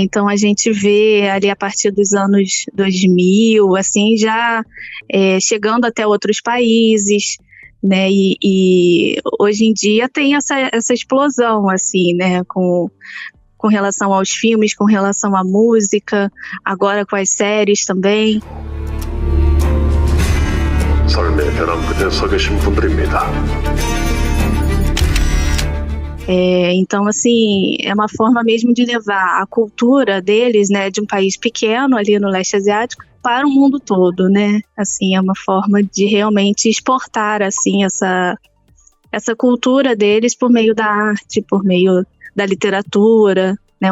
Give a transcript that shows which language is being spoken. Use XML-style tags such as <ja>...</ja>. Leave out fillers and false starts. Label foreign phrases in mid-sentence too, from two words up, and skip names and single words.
<pt>Então a gente vê ali a partir dos anos 2000, assim, já chegando até outros países, né? E hoje em dia tem essa explosão, assim, né? Com relação aos filmes, com relação à música, agora com as séries também.</pt> <ko>삶의 벼랑 끝에 서 계신 분들입니다.</ko> <pt>Então, assim, é uma forma mesmo de levar a cultura deles, né, de um país pequeno ali no leste asiático para o mundo todo, né? Assim, é uma forma de realmente exportar, assim, essa cultura deles por meio da arte, por meio da literatura, né?</pt>